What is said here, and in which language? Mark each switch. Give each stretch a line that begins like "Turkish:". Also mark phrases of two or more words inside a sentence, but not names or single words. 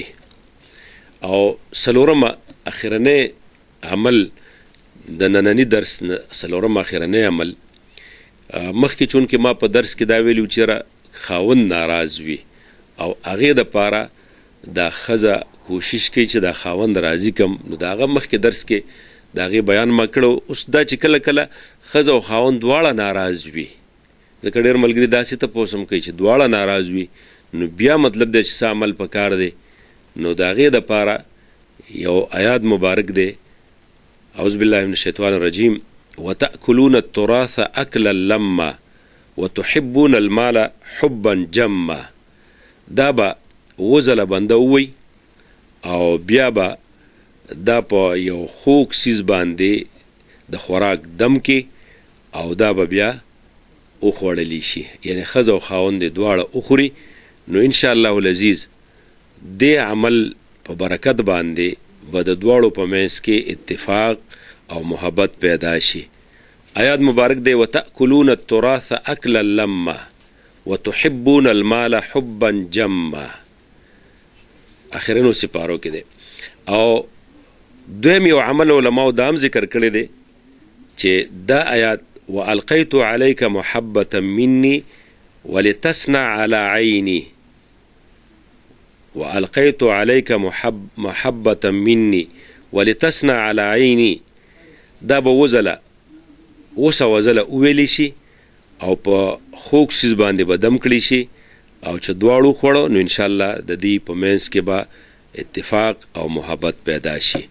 Pashto: او څلورمه اخرنی عمل د ننني درس څلورم اخرنی عمل، مخکې چونکې ما په درس کې دا ویلي چې خاوند ناراض وي او هغې دپاره دا ښځه کوشش کوي چې دا خاوند راضي کم، نو د هغه مخکې درس کې د هغې بیان ما کړو. اوس دا چې کله کله ښځه او خاوند دواړه ناراض وي، ځکه ډېر ملګري داسې تپوس هم کوي چې دواړه ناراض وي، نو بیا مطلب دی چې څه عمل پکار دی. نو د هغې دپاره یو آیات مبارک دی،
Arabic: اعوذ بالله من الشیطان الرجیم، وتأکلون التراث اکلا لما وتحبون المال حبا جما.
Pashto: دا به وزله بنده ووی او بیا به دا په یو خوږ څیز باندې د خوراک دم کې او دا به بیا وخوړلی شي، یعنی ښځه او خاوند یې دواړه وخوري. نو
Arabic: انشاءالله العزیز
Pashto: دې عمل په برکت باندې به د دواړو په منځ کې اتفاق او محبت پیدا شي. آیات مبارک دی،
Arabic: وتأکلون التراث اکلا لما وتحبون المال حبا جما،
Pashto: اخرینو سپارو کې دی. او دویم یو عمل علماو دا هم ذکر کړی دی چې دا آیات
Arabic: والقیت علیک محبة مني ولتصنع على عینی، والقیت علیک محبة مني ولتصنع على عینی،
Pashto: دا به وزله وویلی شي او په خوږ څیز باندې به دم کړی شي او چې دواړو خوړو، نو انشاءالله د دې په منځ کې به اتفاق او محبت پیدا شي.